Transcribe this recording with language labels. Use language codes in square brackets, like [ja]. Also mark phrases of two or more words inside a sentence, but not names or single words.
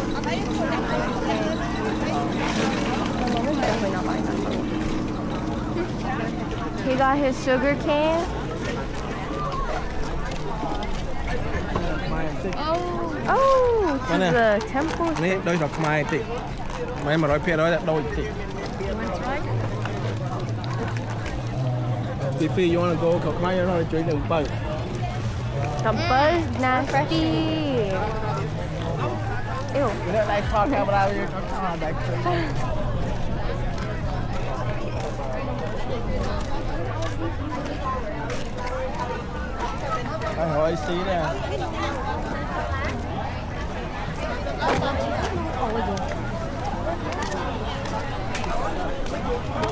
[en] Definitely not buying that. He got his sugar cane. Oh, to Mana? the temple. [km] នេះដូចស្រុកខ្មែរតិចមិន100%តែដូចតិចពីពីយល់ទៅស្រុកខ្មែរយកទៅជួយនឹងបើ [en] The buzz nasty. Ew. [km] វាដៃខលកាមេរ៉ាវាដៃខលហើយស៊ីដែរ [vi] Ôi giời.